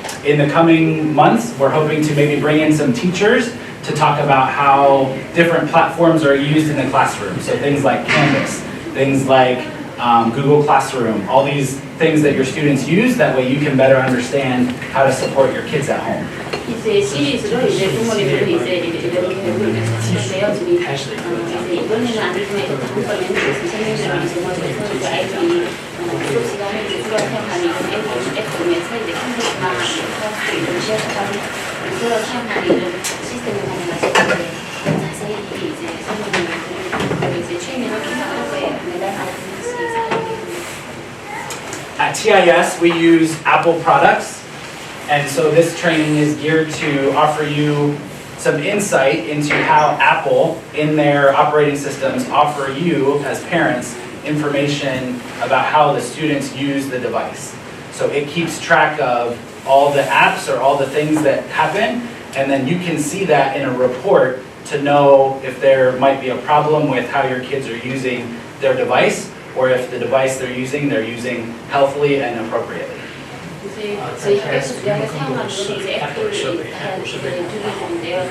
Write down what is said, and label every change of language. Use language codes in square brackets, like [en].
[en] In the coming months, we're hoping to maybe bring in some teachers to talk about how different platforms are used in the classroom. So things like Canvas, things like Google Classroom, all these things that your students use, that way you can better understand how to support your kids at home. [ko] 이제 시리즈로 이제 부모님들이 이제 이렇게 진행되어 지금 이제 이번에는 아니지만 다음번에는 선생님들이 이제 먼저 이제 아이들이 수업 시간에 이제 주로 사용하는 이런 앱 중에서 이제 컴퓨터나 이런 시험하는 주로 사용하는 이런 시스템을 활용하실 때 자세히 이제 선생님들이 이제 트레이닝을 기능할 거예요. 매달 한 번씩 사용해요. [en] At TIS, we use Apple products, and so this training is geared to offer you some insight into how Apple, in their operating systems, offer you, as parents, information about how the students use the device. So it keeps track of all the apps or all the things that happen, and then you can see that in a report to know if there might be a problem with how your kids are using their device, or if the device they're using healthily and appropriately. [ko] 저희 학교에서 주요하게 사용하는 거는 이제 애플 기기를 두개인데요.